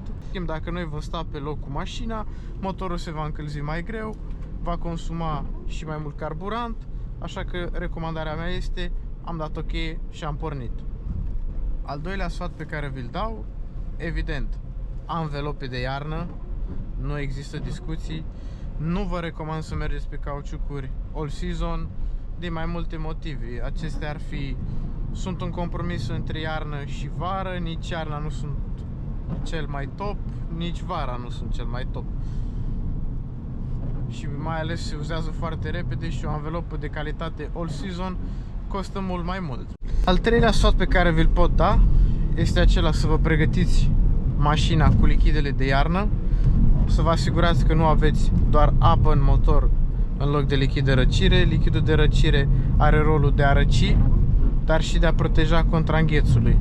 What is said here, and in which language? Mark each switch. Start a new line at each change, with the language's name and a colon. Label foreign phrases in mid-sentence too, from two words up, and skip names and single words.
Romanian: Dacă noi vom sta pe loc cu mașina, motorul se va încălzi mai greu, va consuma și mai mult carburant, așa că recomandarea mea este: am dat ok și am pornit. Al doilea sfat pe care vi-l dau, evident, anvelope de iarnă, nu există discuții. Nu vă recomand să mergeți pe cauciucuri
English: all season
Romanian: din mai multe motive. Acestea sunt un compromis între iarnă și vară. Nici iarna nu sunt cel mai top, nici vara nu sunt cel mai top. Și mai ales se uzează foarte repede și o anvelopă de calitate
English: all season
Romanian: costă mult mai mult. Al treilea sfat pe care vi-l pot da este acela: să vă pregătiți mașina cu lichidele de iarnă, să vă asigurați că nu aveți doar apă în motor în loc de lichid de răcire. Lichidul de răcire are rolul de a răci, dar și de a proteja contra înghețului.